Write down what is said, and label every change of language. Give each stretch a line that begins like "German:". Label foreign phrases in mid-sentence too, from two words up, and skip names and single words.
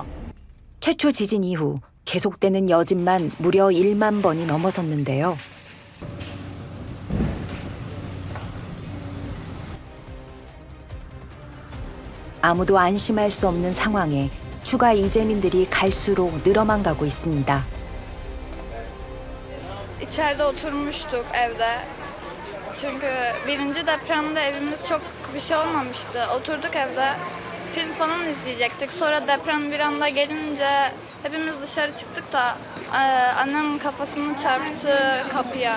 Korean: 최초 지진 이후 계속되는 여진만 무려 1만 번이 넘어섰는데요. 아무도 안심할 수 없는 상황에 추가 이재민들이 갈수록 늘어만 가고 있습니다.
Turkish: İçeride oturmuştuk evde. Çünkü birinci depremde evimiz çok bir şey olmamıştı. Oturduk evde film falan izleyecektik. Sonra deprem bir anda gelince hepimiz dışarı çıktık da annem kafasını çarptı kapıya.